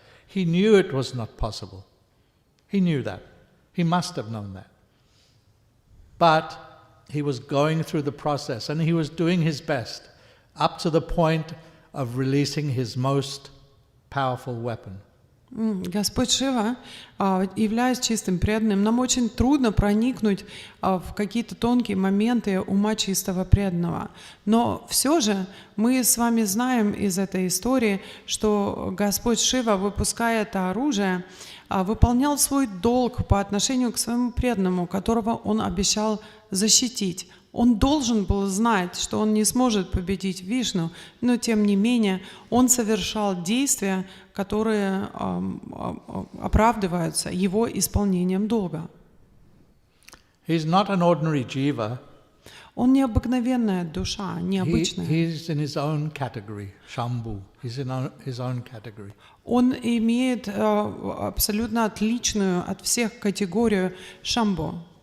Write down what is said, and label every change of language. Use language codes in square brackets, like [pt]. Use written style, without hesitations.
[en] He knew it was not possible. He knew that. He must have known that. But he was going through the process and he was doing his best up to the point of releasing his most powerful weapon. [ru] Господь Шива, являясь чистым преданным, нам очень трудно проникнуть в какие-то тонкие моменты ума чистого преданного. Но все же мы с вами знаем из этой истории, что Господь Шива, выпуская это оружие, выполнял свой долг по отношению к своему преданному, которого он обещал защитить. Он должен был знать, что он не сможет победить Вишну, но тем не менее он совершал действия, которые оправдываются его исполнением долга. [en] He's not an ordinary jiva. [ru] Он не обыкновенная душа, необычная. [en] He's in his own category, Shambhu. He's in his own category. [ru] Он имеет абсолютно отличную от всех категорию Шамбу.